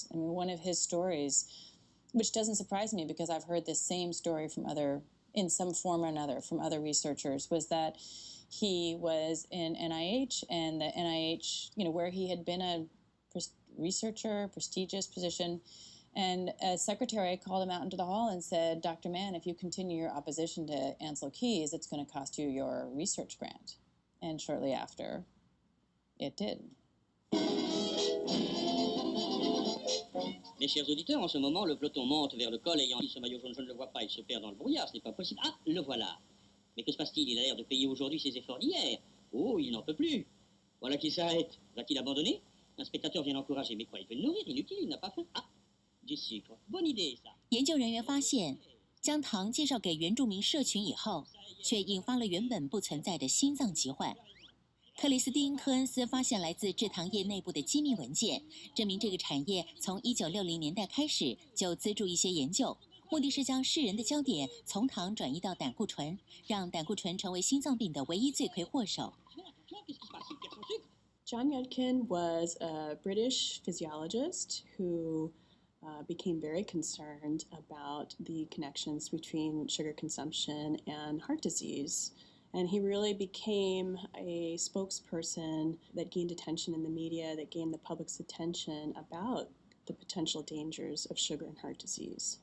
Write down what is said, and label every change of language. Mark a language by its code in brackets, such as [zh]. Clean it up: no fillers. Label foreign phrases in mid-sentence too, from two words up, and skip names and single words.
[en] I mean, one of his stories, which doesn't surprise me because I've heard this same story from in some form or another, from other researchers, was that he was in NIH, and the NIH, where he had been a researcher, prestigious position, and a secretary called him out into the hall and said, Dr. Mann, if you continue your opposition to Ancel Keys, it's going to cost you your research grant. And shortly after, it did. [fr] Mes chers auditeurs, en ce moment, le peloton monte vers le col ayant ce maillot jaune, je ne le vois pas, il se perd dans le brouillard, ce n'est pas possible. Ah, le voilà. Mais que se passe-t-il? Il a l'air de payer aujourd'hui ses efforts d'hier. Oh, il n'en peut plus. Voilà qu'il s'arrête. Va-t-il abandonner? Un spectateur vient l'encourager, mais quoi, il veut le nourrir, inutile, il n'a pas faim. Ah, du sucre. Bonne idée, ça. [zh] 研究人员发现，将糖介绍给原住民社群以后，却引发了原本不存在的心脏疾患。克里斯汀·科恩斯发现来自制糖业内部的机密文件，证明这个产业从1960年代开始就资助一些研究，目的是将世人的焦点从糖转移到胆固醇，让胆固醇成为心脏病的唯一罪魁祸首。 [en] John Yudkin was a British physiologist who became very concerned about the connections between sugar consumption and heart disease. And he really became a spokesperson that gained attention in the media, that gained the public's attention about the potential dangers of sugar and heart disease.